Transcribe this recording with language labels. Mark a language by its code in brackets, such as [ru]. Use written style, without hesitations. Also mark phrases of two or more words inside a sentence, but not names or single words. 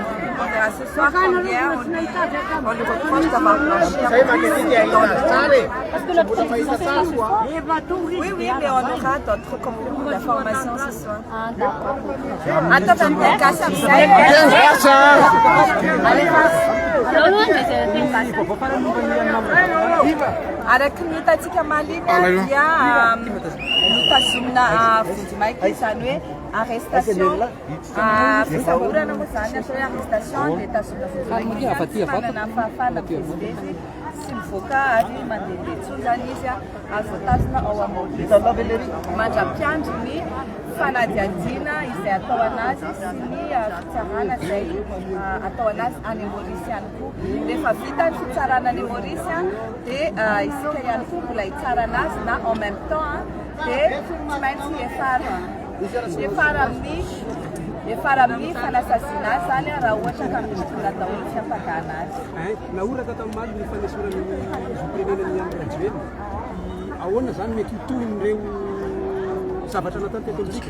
[fr] On verra ce soir combien on lui reproche d'avoir blanchi. Parce que le procès c'est ce soir. Oui, mais on aura d'autres compléments d'informations ce soir. Ah, d'accord. Attends, on va casser un peu. Allez, [mg] araka ny hitantsika malina dia nitazomina vondimaiky izany hoe arrestation fisahorana moa zany atao hoe arrestation dia tazomina vondimaiky manana fahafana presideny sy mivoaka ary mandehandeha tsony zany izy azo tazona ao Maurice mandra-piandry ny fanadihadiana izay atao anazy sy ny fitsarana izay atao anazy any Maurice ihany koa. Rehefa vita ny fitsarana any Maurice dia isika ihany koa mbola hitsara anazy na [fr] en même temps [mg] dia tsy maintsy efara amin'ny fanasasiana azy zany raha ohatra ka mitondra daholo fiampakana azy. Naoraka tamin'ny ny fanesona ny firenenany amin'ny Rajoelina. Ahoana zany mety hiton'ireo zavatra natao teto amintsika?